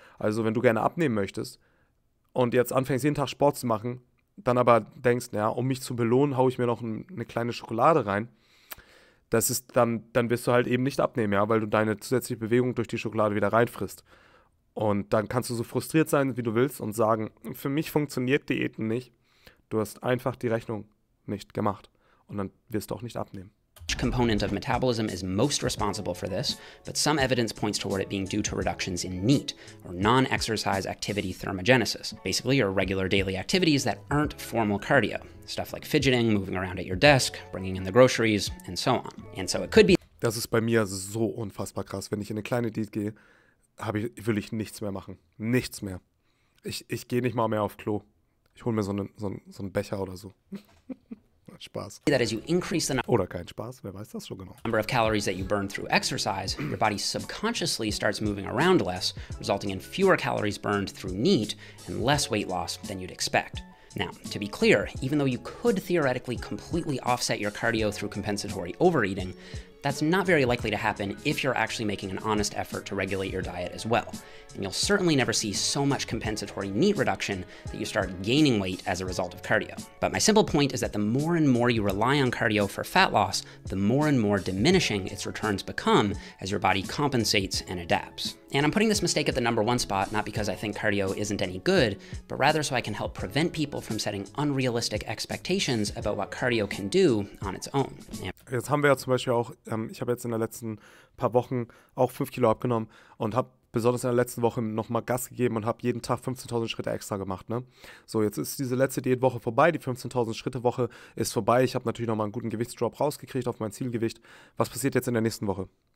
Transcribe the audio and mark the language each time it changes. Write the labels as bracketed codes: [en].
[de] Also wenn du gerne abnehmen möchtest und jetzt anfängst jeden Tag Sport zu machen, dann aber denkst, ja, um mich zu belohnen, haue ich mir noch eine kleine Schokolade rein, das ist dann wirst du halt eben nicht abnehmen, ja, weil du deine zusätzliche Bewegung durch die Schokolade wieder reinfrisst. Und dann kannst du so frustriert sein, wie du willst und sagen, für mich funktioniert Diäten nicht. Du hast einfach die Rechnung nicht gemacht und dann wirst du auch nicht abnehmen. [en] Component of metabolism is most responsible for this, but some evidence points toward it being due to reductions in NEAT, or non-exercise activity thermogenesis, basically your regular daily activities that aren't formal cardio, stuff like fidgeting, moving around at your desk, bringing in the groceries, and so on. And so it could be. [de] Das ist bei mir so unfassbar krass. Wenn ich in eine kleine Diät gehe, will ich nichts mehr machen. Nichts mehr. Ich gehe nicht mal mehr auf Klo. Ich hole mir so einen Becher oder so. Spaß. [en] That as you increase the [de] Oder kein Spaß, wer weiß das schon genau. [en] number of calories that you burn through exercise, your body subconsciously starts moving around less, resulting in fewer calories burned through NEAT and less weight loss than you'd expect. Now, to be clear, even though you could theoretically completely offset your cardio through compensatory overeating, that's not very likely to happen if you're actually making an honest effort to regulate your diet as well. And you'll certainly never see so much compensatory NEAT reduction that you start gaining weight as a result of cardio. But my simple point is that the more and more you rely on cardio for fat loss, the more and more diminishing its returns become as your body compensates and adapts. And I'm putting this mistake at the number one spot, not because I think cardio isn't any good, but rather so I can help prevent people from setting unrealistic expectations about what cardio can do on its own. [de] Jetzt haben wir ja zum Beispiel auch, ich habe jetzt in den letzten paar Wochen auch 5 Kilo abgenommen und habe besonders in der letzten Woche nochmal Gas gegeben und habe jeden Tag 15.000 Schritte extra gemacht, ne? So, jetzt ist diese letzte Diätwoche vorbei, die 15.000 Schritte Woche ist vorbei. Ich habe natürlich nochmal einen guten Gewichtsdrop rausgekriegt auf mein Zielgewicht. Was passiert jetzt in der nächsten Woche?